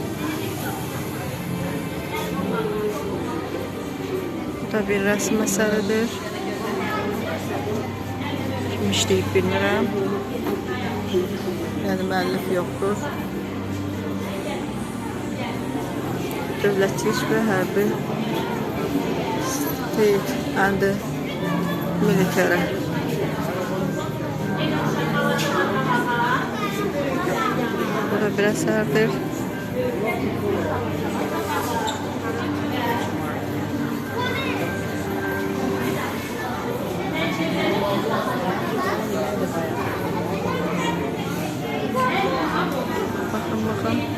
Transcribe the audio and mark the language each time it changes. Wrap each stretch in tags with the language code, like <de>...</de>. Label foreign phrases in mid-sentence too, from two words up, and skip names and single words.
<az>Bu da bir rəsm əsəridir. Kim işləyib bilmirəm. Yəni müəllif yoxdur. Dövlətçilik və hərbi</az> <en>state and military.</en> <az>Bu da bir əsərdir. Bakın.</az>